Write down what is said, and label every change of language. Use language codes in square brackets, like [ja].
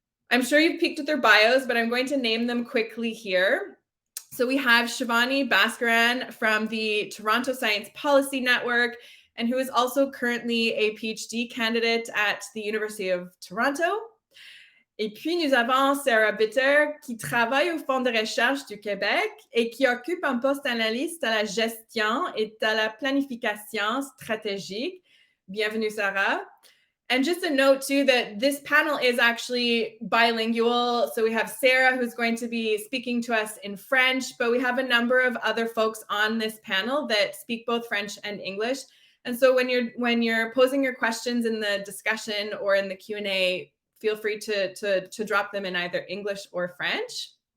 [en] I'm sure you've peeked at their bios, but I'm going to name them quickly here. So we have Shivani Bhaskaran from the Toronto Science Policy Network, and who is also currently a PhD candidate at the University of Toronto. [fr] Et puis, nous avons Sarah Bitter, qui travaille au Fonds de recherche du Québec et qui occupe un poste d'analyste à la gestion et à la planification stratégique. Bienvenue, Sarah. [en] And just a note, too, that this panel is actually bilingual. So we have Sarah, who's going to be speaking to us in French, but we have a number of other folks on this panel that speak both French and English. And so when you're posing your questions in the discussion or in the Q&A, feel free to drop them in either English or French.